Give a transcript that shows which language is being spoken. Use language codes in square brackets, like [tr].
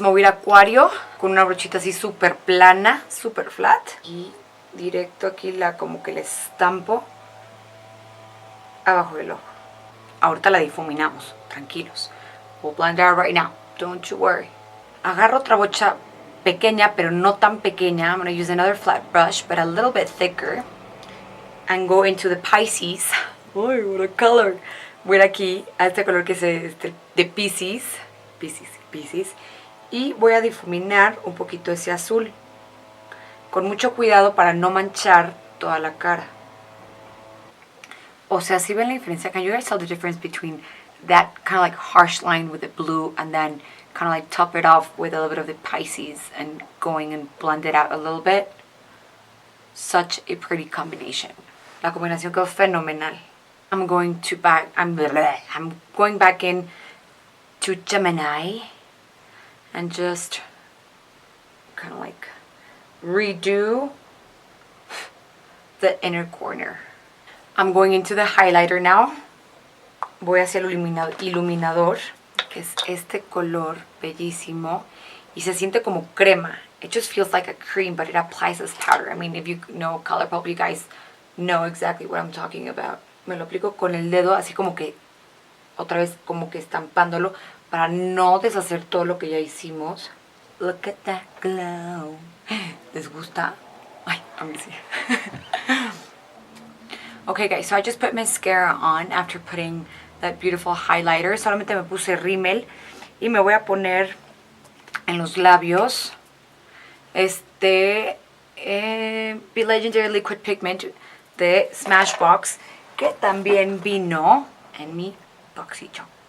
[es] Me voy a ir a Acuario con una brochita así súper plana, súper flat. Y directo aquí como que le estampo abajo del ojo. Ahorita la difuminamos, tranquilos. [en] We'll blend it out right now, don't you worry. [es] Agarro otra brocha pequeña, pero no tan pequeña. [en] I'm going to use another flat brush, but a little bit thicker. And go into the Pisces. Uy, what a color. [es] Voy aquí a este color que es de Pisces. Pisces. Y voy a difuminar un poquito ese azul. Con mucho cuidado para no manchar toda la cara. O sea, si ven la diferencia, [en] can you guys tell the difference between that kind of like harsh line with the blue and then kind of like top it off with a little bit of the Pisces and going and blend it out a little bit? Such a pretty combination. [es] La combinación quedó fenomenal. [en] I'm going back in to Gemini and just kind of like redo the inner corner. I'm going into the highlighter now. [es] Voy hacia el iluminador, que es este color bellísimo. Y se siente como crema. [en] It just feels like a cream, but it applies as powder. I mean, if you know Colourpop, you guys know exactly what I'm talking about. [es] Me lo aplico con el dedo, así como que, otra vez como que estampándolo, para no deshacer todo lo que ya hicimos. [en] Look at that glow. [es] ¿Les gusta? Ay, a mí sí. [en] Okay guys, so I just put mascara on after putting that beautiful highlighter. [es] Solamente me puse rímel y me voy a poner en los labios este Be Legendary Liquid Pigment de Smashbox, que también vino en mi Boxycharm.